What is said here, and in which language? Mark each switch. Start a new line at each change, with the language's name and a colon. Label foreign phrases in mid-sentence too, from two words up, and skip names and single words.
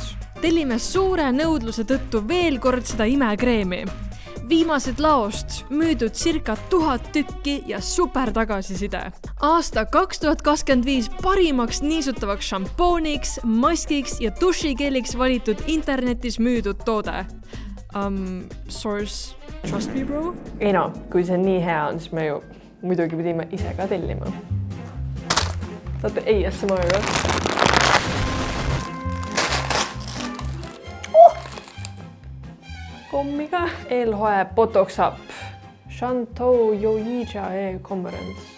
Estonian: Tellime suure nõudluse tõttu veel kord seda imekreemi. Viimased laost müüdud circa 1000 tükki ja super tagasiside. Aasta 2025 parimaks niisutavaks šampooniks, maskiks ja dušikeeliks valitud internetis müüdud toode.
English: Source, trust me, bro?
Estonian: Ei no, kui see nii hea on, siis me ju muidugi pidime ise ka tellima. Saate ASMR-ga. Kommiga. Eelhoe Botox Up. Shantou Yoyija e-conference.